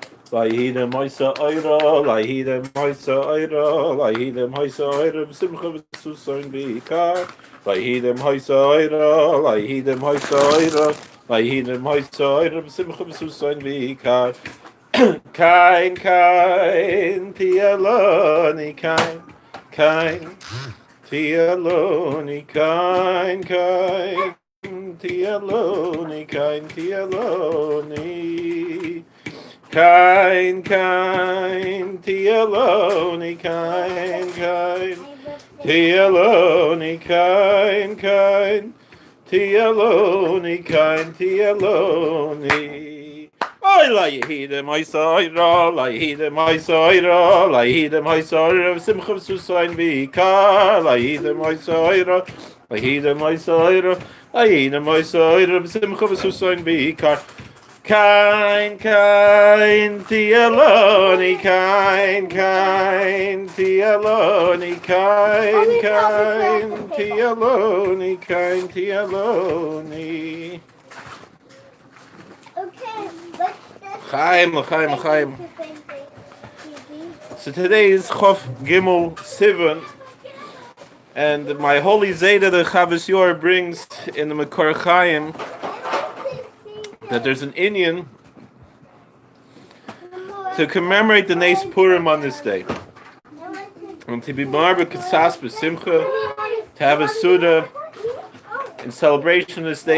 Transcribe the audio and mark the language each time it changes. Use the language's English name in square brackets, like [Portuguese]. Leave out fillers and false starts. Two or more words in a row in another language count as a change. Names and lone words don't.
[Hebrew] ליהודים הייתה אורה, ליהודים הייתה אורה, ליהודים הייתה אורה, שמחה וששון ויקר, ליהודים הייתה אורה, ליהודים הייתה אורה, ליהודים הייתה אורה, שמחה וששון ויקר. Kain, kain, tialoni, kain, kain, tialoni, kain, kain, tialoni, kain, tialoni. Kain, kain, tialoni, kain, kain, tialoni, kain, kain, tialoni, kain, tialoni. אוי, ליהודים, הייתה אורה, ליהודים, הייתה אורה, ליהודים, הייתה אורה, שמחה וששון ויקר, ליהודים, הייתה אורה, ליהודים, הייתה אורה, ליהודים, הייתה אורה, שמחה וששון ויקר. Kain, kain, tialoni, kain, kain, tialoni, kain, kain, tialoni, kain, tialoni. [English] Okay, Chaim. So today is [Hebrew] כ"ף גימ"ל סיון, [English] and my holy Zayda, the Chavis Yor, brings in the Mekor Chaim that there's an Inyan to commemorate the [Hebrew] נס פורים [English] on this day, and to be [Hebrew] מרבה קצת בשמחה, [English] to have a Suda in celebration of this day.